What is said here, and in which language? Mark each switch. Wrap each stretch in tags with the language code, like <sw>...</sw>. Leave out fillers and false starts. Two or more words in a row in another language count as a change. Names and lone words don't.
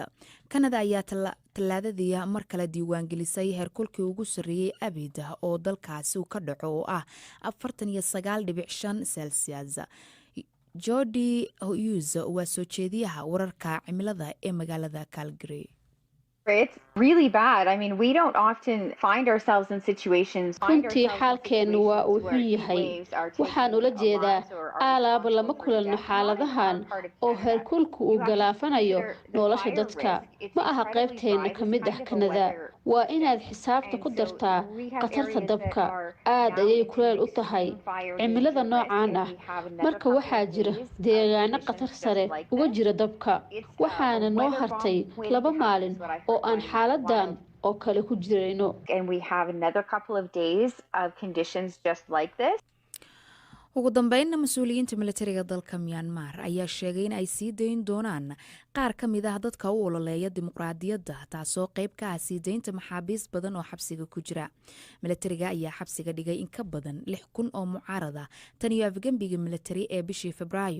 <so>Kanada ayaa talaadadii mar kale diiwaangelisay heerkulkii ugu sareeyay abid oo dalkaasi ka dhaco oo ah 49.5 Celsius. Jody Hughes waa soo jeediyaha wararka cimilada ee magaalada Calgary.</so> <en>It's really bad. I mean, we don't often find ourselves in situations.</en> <so>runtii xaalkeenu waa uu xun yahay. waxaan ula jeedaa aalaaba lama kulanno xaaladahan oo heerkulku uu galaafanayo nolosha dadka. ma aha qaybteena ka mid ah Kanada. waa inaad xisaabta ku dartaa khatarta dabka. aad ayay kuleel u tahay cimilada noocaan ah. marka waxaa jira deegaano khatar sare uga jira dabka. waxaana noo hartay 2 maalin oo aan xaaladan oo kale ku jirayno.</so> <en>And we have another couple of days of conditions just like this.</en> <so>ugu dambeynna mas-uuliyiinta militariga dalka Myanmar ayaa sheegay in ay sii dayn doonaan qaar ka mid ah dadka u ololeeya dimuqraadiyadda, taasoo qayb ka ah sii daynta maxaabiis badan oo xabsiga ku jira. militariga ayaa xabsiga dhigay in ka badan 6,000 oo mucaarada tan iyo afgembiga militari ee bishii Febraayo.</so>